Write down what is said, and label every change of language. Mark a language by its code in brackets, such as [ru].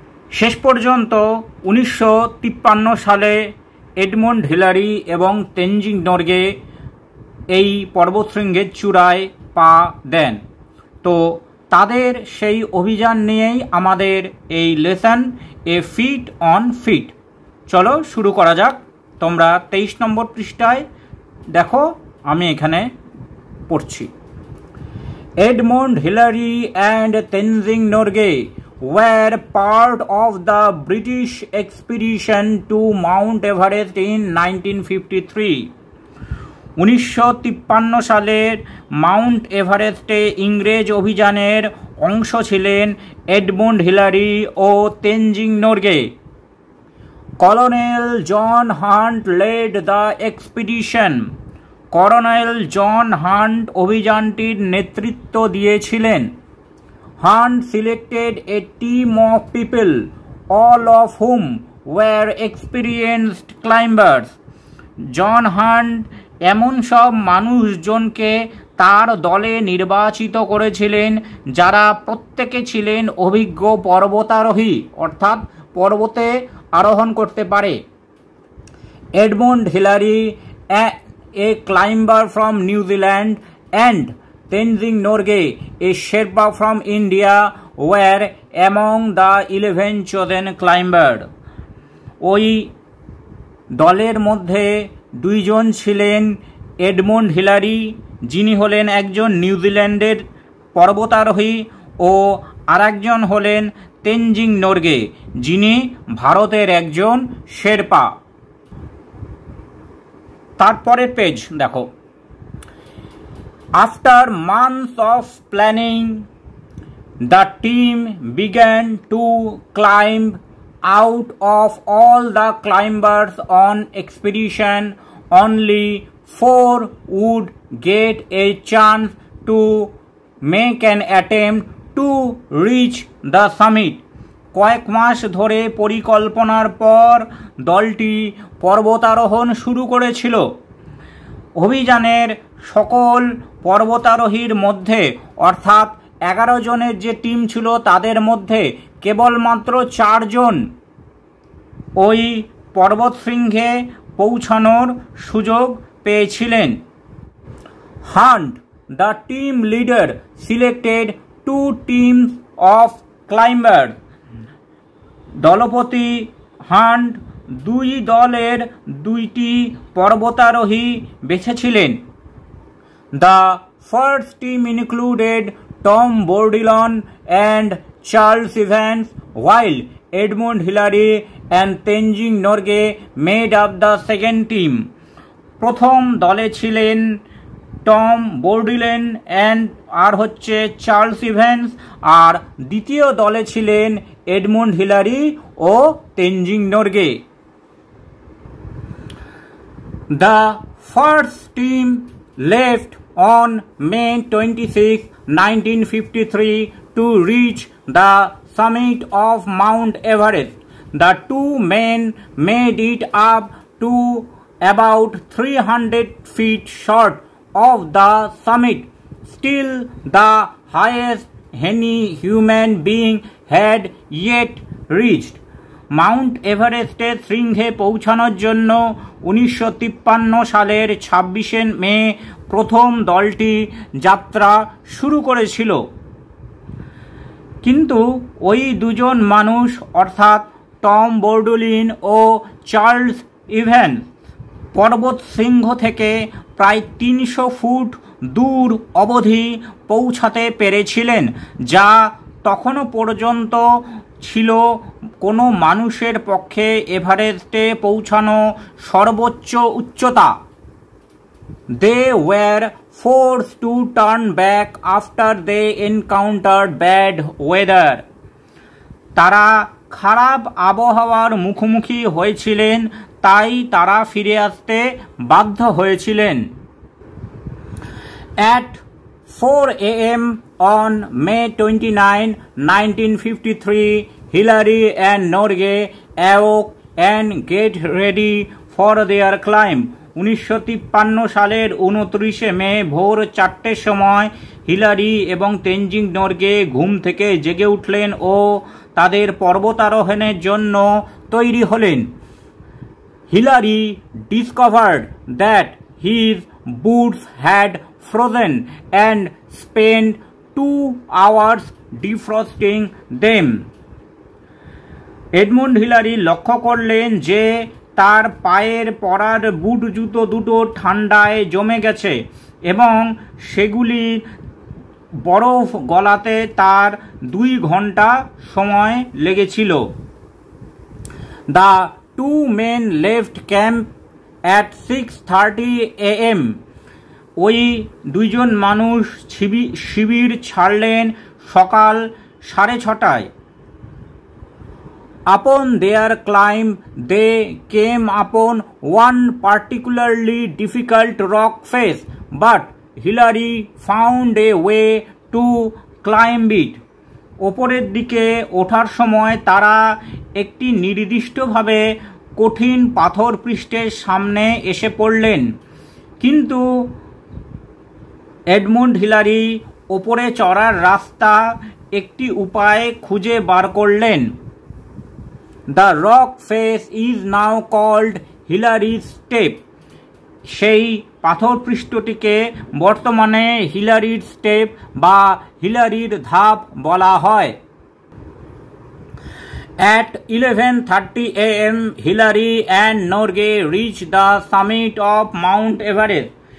[bn] শেষ পর্যন্ত 1953 সালে এডমন্ড হিলারি এবং তেনজিং নরগে এই পর্বতশৃঙ্গের চূড়ায় পা দেন। তো তাদের সেই অভিযান নিয়েই আমাদের এই lesson A fit on fit. চলো শুরু করা যাক। তোমরা 23 নম্বর পৃষ্ঠায় দেখো, আমি এখানে পড়ছি। [en] Edmund Hillary and Tenzing Norgay were part of the British expedition to Mount Everest in 1953. [bn] 1953 সালের মাউন্ট এভারেস্টে ইংরেজ অভিযানের অংশ ছিলেন Edmund Hillary O Tenzing Norgay. [en] Colonel John Hunt led the expedition. [bn] Colonel John hunt অভিযানটির নেতৃত্ব দিয়েছিলেন। [en] Hunt selected a team of people, all of whom were experienced climbers. [bn] John hunt এমন সব মানুষজনকে তার দলে নির্বাচিত করেছিলেন যারা প্রত্যেকে ছিলেন অভিজ্ঞ পর্বতারোহী, অর্থাৎ পর্বতে আরোহণ করতে পারে। [en] Edmund Hillary, a climber from New Zealand, and Tenzing Norgay, a Sherpa from India, were among the 11 chosen climbers. [bn] ওই দলের মধ্যে দুইজন ছিলেন এডমন্ড হিলারি, যিনি হলেন একজন নিউজিল্যান্ডের পর্বতারোহী, ও আরেকজন হলেন তেনজিং নরগে, যিনি ভারতের একজন শেরপা। তারপরের পেজ দেখো। [en] After months of planning, the team began to climb. Out of all the climbers on expedition, only 4 would get a chance to make an attempt to reach the summit. [bn] কয়েক মাস ধরে পরিকল্পনার পর দলটি পর্বতারোহণ শুরু করেছিল। অভিযানের সকল পর্বতারোহীর মধ্যে, অর্থাৎ 11 জনের যে টিম ছিল তাদের মধ্যে কেবলমাত্র 4 জন ওই পর্বতশৃঙ্গে পৌঁছানোর সুযোগ পেয়েছিলেন। [en] Hunt, the team leader, selected 2 teams of climbers. [bn] দলপতি হান্ট 2 দলের 2টি পর্বতারোহী বেছেছিলেন। [en] The first team included Tom Bourdillon and Charles Evans, while Edmund Hillary and Tenzing Norgay made up the second team. [bn] প্রথম দলে ছিলেন টম বোর্ডিলেন আর হচ্ছে চার্লস ইভ্যান্স, আর দ্বিতীয় দলে ছিলেন Edmund Hillary O Tenzing Norgay. [en] The first team left on May 26, 1953 to reach the summit of Mount Everest. The 2 men made it up to about 300 feet short of the summit, still the highest any human being had yet reached. [bn] Mount এভারেস্টের শৃঙ্গে পৌঁছানোর জন্য 1953 সালের 26শে মে প্রথম দলটি যাত্রা শুরু করেছিল। কিন্তু ওই দুজন মানুষ অর্থাৎ টম বোর্ডুলিন ও চার্লস ইভেন্স পর্বত শৃঙ্গ থেকে প্রায় 300 ফুট দূর অবধি পৌঁছাতে পেরেছিলেন, যা তখনও পর্যন্ত ছিল কোনো মানুষের পক্ষে এভারেস্টে পৌঁছানো সর্বোচ্চ উচ্চতা। [en] They were forced to turn back after they encountered bad weather. [bn] তারা খারাপ আবহাওয়ার মুখোমুখি হয়েছিলেন, তাই তারা ফিরে আসতে বাধ্য হয়েছিলেন। [en] At 4 a.m. on May 29, 1953, Hillary and Norgay awoke and get ready for their climb. [bn] 1953 সালের 29 মে ভোর 4টের সময় হিলারি এবং তেনজিং নরগে ঘুম থেকে জেগে উঠলেন ও তাদের পর্বতারোহণের জন্য তৈরি হলেন। [en] Hillary discovered that his boots had frozen and spent 2 hours defrosting them. [bn] Edmund Hillary লক্ষ্য করলেন যে তার পায়ের পরার বুট জুতো দুটো ঠান্ডায় জমে গেছে এবং সেগুলি বরফ গলাতে তার 2 ঘন্টা সময় লেগেছিল। [en] The two men left camp at 6:30 a.m. [bn] ওই দুইজন মানুষ শিবির ছাড়লেন সকাল 6:30টায়। [en] Upon their climb, they came upon one particularly difficult rock face, but Hillary found a way to climb it. [bn] ওপরের দিকে ওঠার সময় তারা একটি নির্দিষ্টভাবে কঠিন পাথর পৃষ্ঠের সামনে এসে পড়লেন, কিন্তু এডমন্ড হিলারি ওপরে চড়ার রাস্তা একটি উপায় খুঁজে বার করলেন। [en] The rock face is now called Hillary's Step. [bn] সেই পাথর পৃষ্ঠটিকে বর্তমানে হিলারির স্টেপ বা হিলারির ধাপ বলা হয়। [en] At 11:30 a.m. Hillary and Norgay reached the summit of Mount Everest.